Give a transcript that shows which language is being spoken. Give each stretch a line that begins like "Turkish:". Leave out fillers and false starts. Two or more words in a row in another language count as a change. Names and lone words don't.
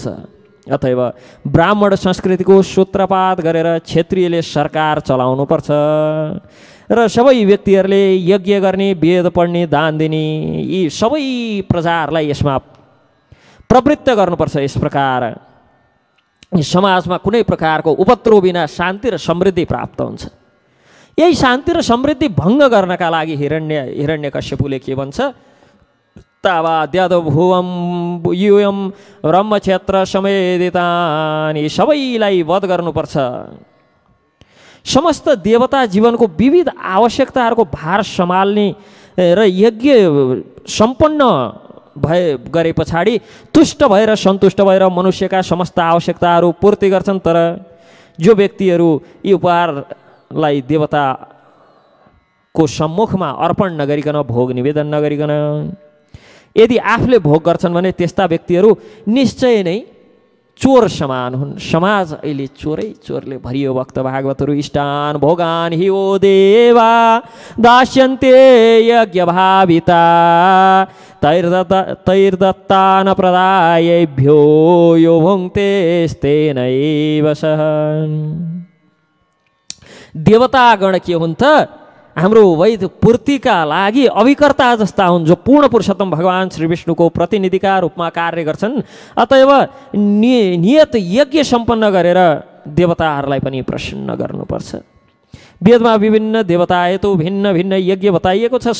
Nepali: अतएव ब्राह्मण संस्कृतिको सूत्रपात गरेर क्षेत्रीयले सरकार चलाउनुपर्छ र सबै व्यक्तिहरूले यज्ञ गर्ने, वेद पढ्ने, दान दिने, यी सबै प्रजाहरूलाई यसमा प्रवृत्त गर्नुपर्छ। यस प्रकार समाजमा कुनै प्रकारको उपद्रव बिना शान्ति र समृद्धि प्राप्त हुन्छ। यही शान्ति र समृद्धि भङ्ग गर्नका लागि हिरण्यकश्यपुले के भन्छ?
Sanskrit: तावाद्यद भुवम यूयम ब्रह्मक्षेत्र समेदितानि,
Nepali: सबैलाई वध गर्नुपर्छ। समस्त देवता जीवनको विविध आवश्यकताहरूको भार सम्हाल्ने र यज्ञ सम्पन्न गरे पछाडि तुष्ट भएर सन्तुष्ट भएर मनुष्यका समस्त आवश्यकताहरू पूर्ति गर्छन्। तर जो व्यक्तिहरू यी उपहारलाई देवताको सम्मुखमा अर्पण नगरिकन, भोग निवेदन नगरिकन यदि आफूले भोग गर्छन् भने त्यस्ता व्यक्तिहरू निश्चय नै चोर समान हुन्। समाज अहिले चोरले भरियो भक्त भागवतहरू।
Sanskrit: इष्टान भोगान हि ओ देवा दास्यन्ते यज्ञ भाविता तैर्दत्तान प्रदायेभ्यो यो भुङ्क्तेस्तेनैव सः।
Nepali: देवतागण के हुन् त? हाम्रो वैध पूर्तिका लागि अभिकर्ता जस्ता हुन्, जो पूर्ण पुरुषोत्तम भगवान् श्री विष्णुको प्रतिनिधिका रूपमा कार्य गर्छन्। अतएव नियत यज्ञ सम्पन्न गरेर देवताहरूलाई पनि प्रसन्न गर्नुपर्छ। वेदमा विभिन्न देवता हेतु भिन्न भिन्न यज्ञ बताइएको छ।